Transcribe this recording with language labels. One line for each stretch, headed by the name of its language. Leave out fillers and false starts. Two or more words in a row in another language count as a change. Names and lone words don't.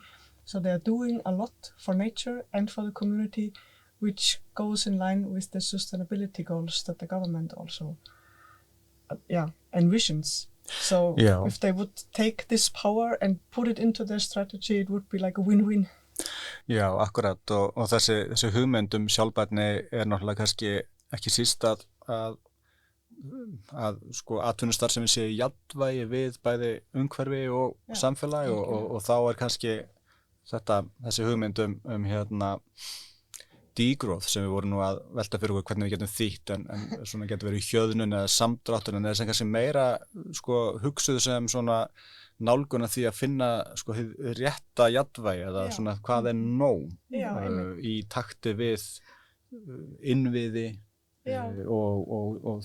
English: So they are doing a lot for nature and for the community, which goes in line with the sustainability goals that the government also envisions. So if they would take this power and put it into their strategy, it would be like a win-win.
Icelandic: Já, akkurat og þessi hugmynd sjálfbærni náttúrulega kannski ekki síst að sko atvinnustarfsemi sé í jafnvægi við bæði umhverfi og samfélag og þá kannski þessi hugmynd hérna degrowth sem við vorum nú að velta fyrir okkur hvernig við getum þýtt en svona getur verið hjöðnun eða samdráttur en sem kannski meira sko hugsuð sem svona nálgun að því að finna sko rétta jafnvægi eða svona hvað nóg í takti við innviði og